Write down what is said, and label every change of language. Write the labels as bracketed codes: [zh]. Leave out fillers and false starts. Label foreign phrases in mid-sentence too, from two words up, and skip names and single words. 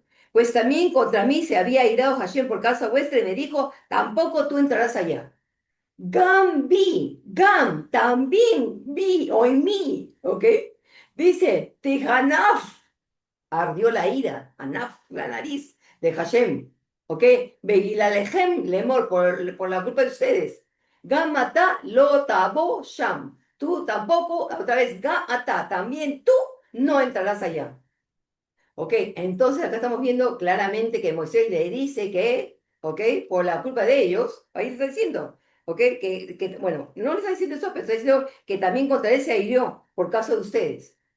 [es] Pues también contra mí se había airado Hashem por causa vuestra y me dijo, tampoco tú entrarás allá. [he] גם בי, [es] Gam, también vi, o en mí, ¿ok? Dice, Tijanaf, ardió la ira, Anaf, la nariz de Hashem, ¿ok? [he] בגללכם, לאמר, [es] por la culpa de ustedes. [he] גם אתה לא תבוא שם. [es] Tú tampoco, otra vez, [he] גם אתה, [es] también tú no entrarás allá. ¿Ok? Entonces acá estamos viendo claramente que Moisés le dice que, ¿ok? Por la culpa de ellos, ahí le está diciendo, ¿ok? Bueno, no le está diciendo eso, pero está diciendo que también contra él se hirió por causa de ustedes.